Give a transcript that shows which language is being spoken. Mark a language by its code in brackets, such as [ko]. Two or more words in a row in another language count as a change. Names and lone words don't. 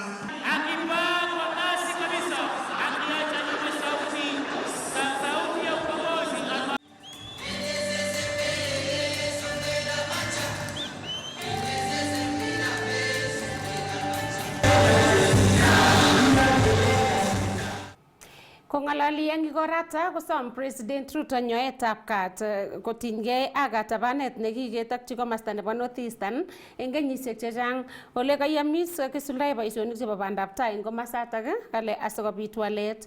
[sw] akipaa kwa kasi kabisa akiacha nyuma sauti ya ukombozi. [kln] Kongalali eng igorata kosom President Ruto nyoetab kat kotinygei ak katabanet nekiketokyi komasta nebo North Eastern eng kenyisiek chechang ole kayamis kisuldae boisionik chebo bandab tai eng komasatak kale asikobit walet.